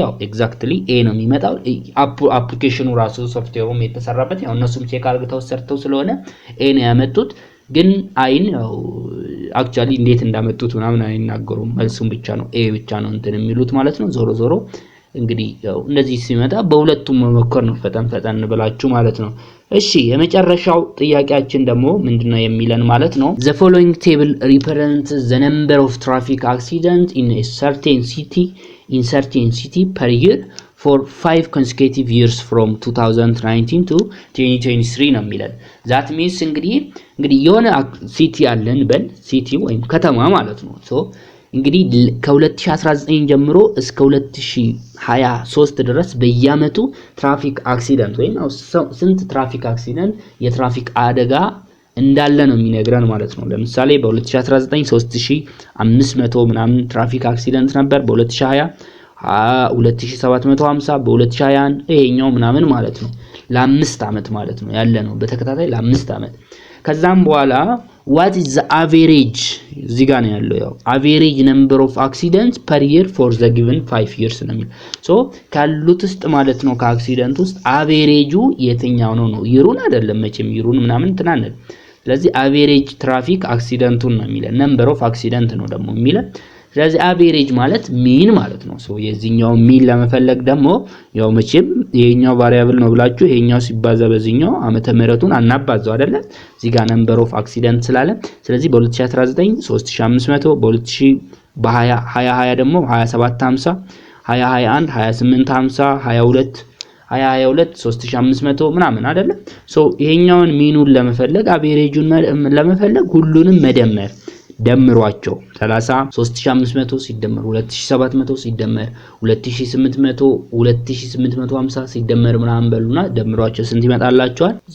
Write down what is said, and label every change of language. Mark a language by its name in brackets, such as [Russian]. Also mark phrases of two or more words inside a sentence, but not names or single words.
[Amharic] ያው ኤግዛክትሊ ኤ ነው የሚመጣው አፕሊኬሽኑ ራሱ ሶፍትዌሩም የተሰራበት ያው እነሱም ቼክ አድርገው ሰርተው ስለሆነ ኤ ነው ያመጡት ግን አይን ያው አክቹአሊ እንዴት እንዳመጡት ምናምን አይናገሩም መልሱም ብቻ ነው ኤ ብቻ ነው እንትን የሚሉት ማለት ነው ዞሮ እንግዲህ ያው እንደዚህ ሲመጣ በሁለቱም መሞከር ነው ፈጠን ብላችሁ ማለት ነው እሺ የመጨረሻው ጥያቄያችን ደግሞ ምንድነው የሚለን ማለት ነው [English] the following table represents the number of traffic accidents in a certain city per year for 5 consecutive years from 2019 to 2023 [Amharic] ነው የሚለን። [English] that means [Amharic] እንግዲህ የሆነ ሲቲ አለን በል ሲቲ ወይም ከተማ ማለት ነው። ሶ እንግዲህ ከ2019 ጀምሮ እስከ 2023 ድረስ በየአመቱ [English] traffic accident [Amharic] ወይም ስንት [English] traffic accident [Amharic] የትራፊክ አደጋ እንዳለ ነው የሚነግረን ማለት ነው። ለምሳሌ በ2019 3500 ምናምን [English] traffic accident [Amharic] ነበር። በ2020 2750 በ2021 ይሄኛው ምናምን ማለት ነው። ለ5 አመት ማለት ነው ያለ ነው በተከታታይ ለ5 አመት። ከዛም በኋላ [English] what is the average [Amharic] እዚህ ጋር ነው ያለው ያው [English] average number of accidents per year for the given 5 years [Amharic] ነው የሚለው። ሶ ካሉት ውስጥ ማለት ነው ከአክሲደንት ውስጥ አቬሬጁ የትኛው ነው ይሩን አይደለም መቼም ይሩን ምናምን ትናነል። ስለዚህ አቬሬጅ [English] traffic accidentቱን [Amharic] ነው የሚለው [English] number of accident [Amharic] ነው ደግሞ የሚለው። ስለዚህ አቬሬጅ ማለት ሚን ማለት ነው። ሶ የዚህኛው ሚን ለመፈለግ ደግሞ ያው መቼም ይሄኛው ቫሪያብል ነው ብላችሁ ይሄኛው ሲባዛ በዚህኛው ዓመተ ምህረቱን አናባዛው አይደለ እዚህ ጋር [English] number of accident [Amharic] ስላለ ስለዚህ በ2019 3500 በ2020 ደግሞ 2750 2021 2850 22 3500 ምናምን አይደለ። ሶ ይሄኛውን ሚኑን ለመፈለግ አቬሬጁን ለመፈለግ ሁሉንም መደመር ደምሯቸው 3500 ሲደመር 2700 ሲደመር 2800 2850 ሲደመር ምናምን በሉና ደምሯቸው ስንት ይመጣላችኋል?